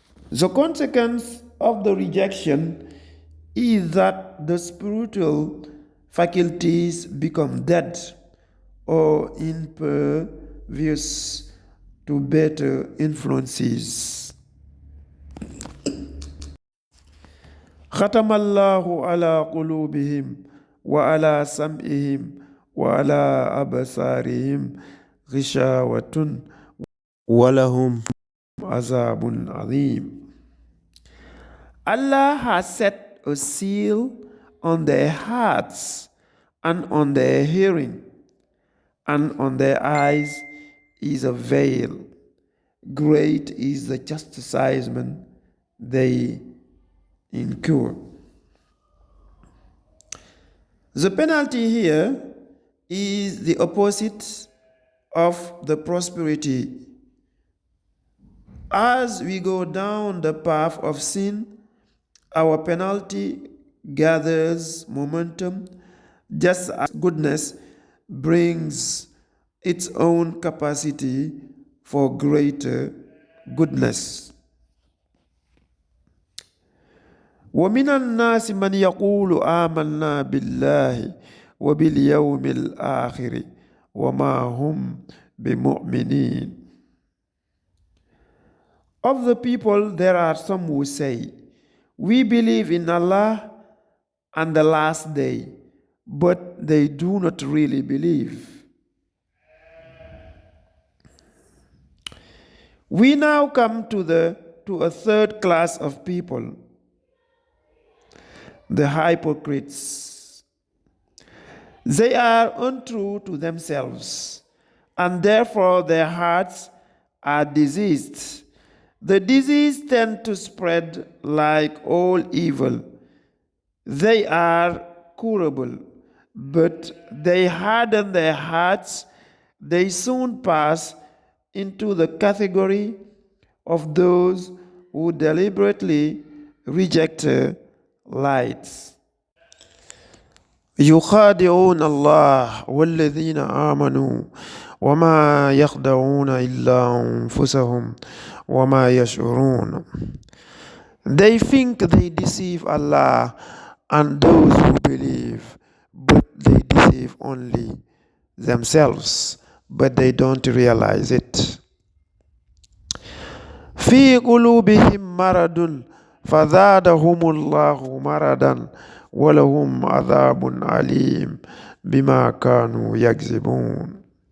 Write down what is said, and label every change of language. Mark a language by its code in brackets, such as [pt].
[en] The consequence of the rejection is that the spiritual faculties become dead or impervious to better influences. [ar] ختم الله على قلوبهم وعلى سمعهم وعلى أبصارهم غشاوة ولهم عذاب عظيم. [en] Allah has set a seal on their hearts and on their hearing, and on their eyes is a veil. Great is the chastisement they incur. The penalty here is the opposite of the prosperity. As we go down the path of sin, our penalty gathers momentum, just as goodness brings its own capacity for greater goodness. [ar] ومن الناس من يقول آمنا بالله وباليوم الآخر وما هم بمؤمنين. [en] Of the people, there are some who say, we believe in Allah and the last day, but they do not really believe. We now come to a third class of people, the hypocrites. They are untrue to themselves, and therefore their hearts are diseased. The disease tends to spread like all evil. They are curable, but they harden their hearts. They soon pass into the category of those who deliberately reject light. [ar] يخادعون الله والذين آمنوا وما يخدعون إلا أنفسهم وما يشعرون. [en] They think they deceive Allah and those who believe, but they deceive only themselves, but they don't realize it. [ar] في قلوبهم مرض فزادهم الله مرضا ولهم عذاب عليم بما كانوا يكذبون.